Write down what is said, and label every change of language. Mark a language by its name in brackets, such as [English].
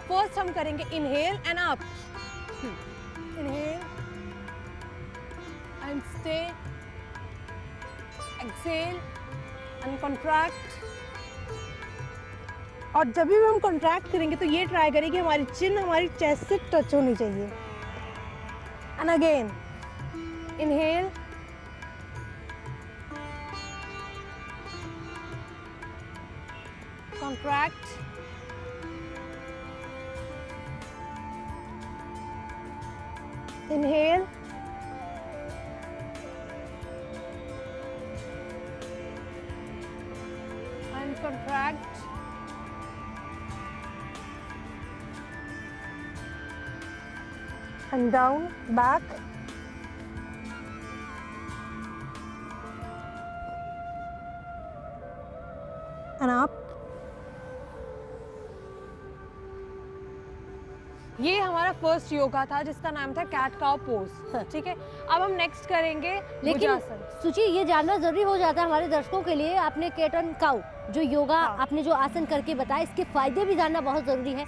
[English] first [Hindi] हम करेंगे [English] Inhale and up, inhale and stay, exhale and contract. [Hindi] और जब भी हम कॉन्ट्रैक्ट करेंगे तो ये ट्राई करें कि हमारी चिन हमारी चेस्ट से टच होनी चाहिए। [English] And again inhale, contract, inhale, and contract, and down, back, and up. [Hindi] ये हमारा फर्स्ट योगा था जिसका नाम था कैट काउ पोज। ठीक है। अब हम नेक्स्ट करेंगे लेकिन भुजासन। सुची, ये जानना जरूरी हो जाता है हमारे दर्शकों के लिए, आपने कैट एंड काउ जो योगा आपने जो आसन करके बताया, इसके फायदे भी जानना बहुत जरूरी है।